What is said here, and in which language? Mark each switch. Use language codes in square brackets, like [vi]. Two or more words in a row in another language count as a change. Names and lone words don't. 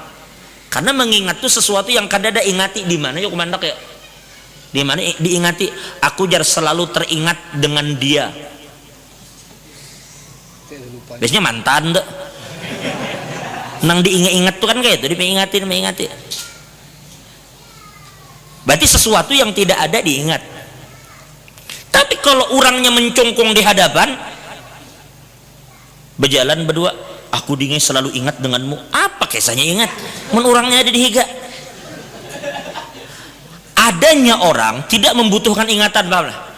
[bjn] Karena mengingat itu sesuatu yang kadada ingati di mana yuk mandak ya? Di mana diingati? Aku jar selalu teringat dengan dia. Biasanya mantan tuh. Nang diingat-ingat tuh kan kayak itu, diingati. Berarti sesuatu yang tidak ada diingat. Tapi kalau orangnya mencongkong di hadapan, berjalan berdua, aku dingin selalu ingat denganmu. Apa kisahnya ingat? Men orangnya ada di higa. Adanya orang tidak membutuhkan ingatan, paham lah?